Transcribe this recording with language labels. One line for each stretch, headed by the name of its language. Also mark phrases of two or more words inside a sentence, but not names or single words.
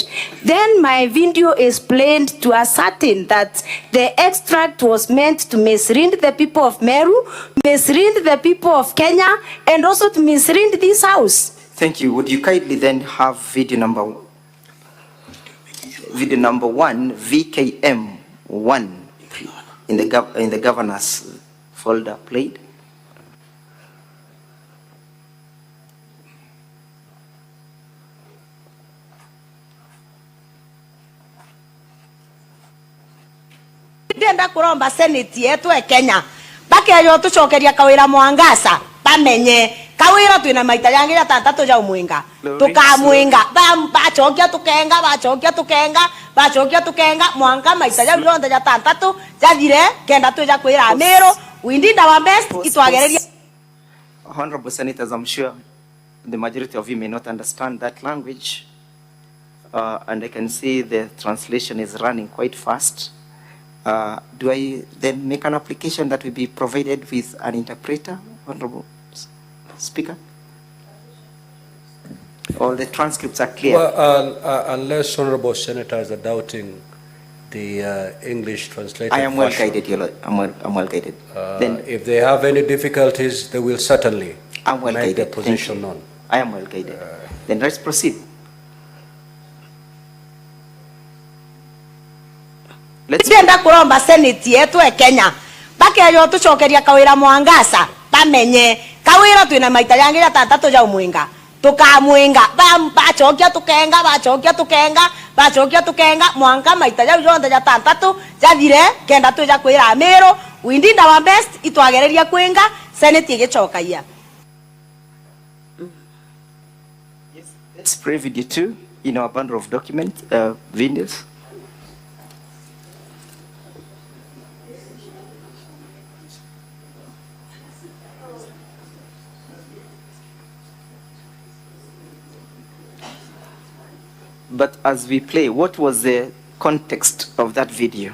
English: Then my video is played to ascertain that the extract was meant to mislead the people of Meru, mislead the people of Kenya, and also to mislead this house. Thank you. Would you kindly then have video number 1, VKM 1, in the governor's folder played?
Meru: Ndenda kuromba seneti yetu e Kenya bakeyo tucokeria Kawira Mwangaza bamenye Kawira twina maita yangi ya tantatu ja umwinga tukamwinga bachokia tukenga mwanga maita ya ronda ya tantatu jathire kenda tuja kwira Meru
English: we did our best
Meru: itwagereria.
English: Honorable Senators, I'm sure the majority of you may not understand that language, and I can see the translation is running quite fast. Do I then make an application that will be provided with an interpreter, Honorable Speaker? All the transcripts are clear. Well, unless honorable senators are doubting the English translated I am well version, guided, Your Lord. I'm well guided. Then if they have any difficulties, they will certainly I'm well make guided. their position known. I am well guided. Then let's proceed.
Meru: Ndenda kuromba seneti yetu e Kenya bakeyo tucokeria Kawira Mwangaza bamenye Kawira twina maita yangi ya tantatu ja umwinga tukamwinga bachokia tukenga mwanka maita ya yonde ya tantatu jathire kenda tuja kwira Meru
English: we did our best
Meru: itwagereria kwinga senate igicokaia.
English: Let's play video 2 in our bundle of document videos. But as we play, what was the context of that video?